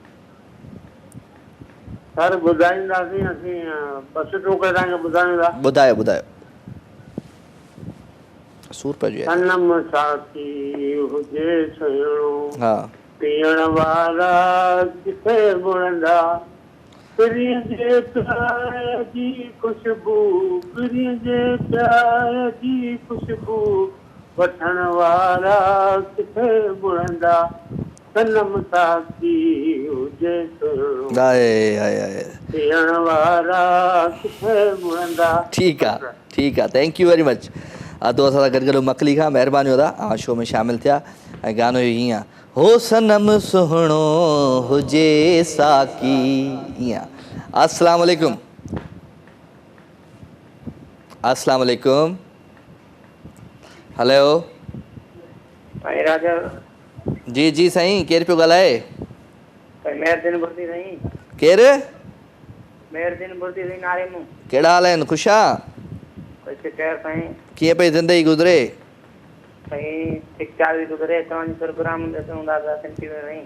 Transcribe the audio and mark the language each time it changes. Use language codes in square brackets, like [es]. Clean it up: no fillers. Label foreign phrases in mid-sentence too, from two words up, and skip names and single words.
[sd] सर ॿुधाईंदासीं असीं बस टोके तव्हांखे ॿुधायूं था। ॿुधायो ॿुधायो। सूर पइजी वियो। सनम साथी हुजे सुहिणो, हा पीअण वारा किथे मुड़ंदा, प्रिय जे प्यार जी खुशबू, प्रिय जे प्यार जी खुशबू वठण वारा किथे मुड़ंदा, सनम साथी हुजे तो आए आए आए ॾियण वारा किथे मुड़ंदा। [hi] ठीक है [en] thank you very much. [sd] तो असां सां गॾु गॾु मकली खां महिरबानी होदा आ शो में शामिल थिया ऐं गानो हीअं आहे, हो सनम सुहिणो हुजे साकी ईअं। अस्सलाम वालेकुम। अस्सलाम वालेकुम। हेलो भाई राजा जी जी साईं, केरु पियो ॻाल्हाए? मेहरदीन बुर्दी साईं। केरु? मेहरदीन बुर्दी साईं नाले मूं। कहिड़ा हाल आहिनि? ख़ुशि आहे? कैसे खैर साईं? कीअं पई ज़िंदगी गुज़रे? साईं ठीक ठाक थी गुज़रे, तव्हांजी प्रोग्राम ॾिसूं था सिंधी में साईं।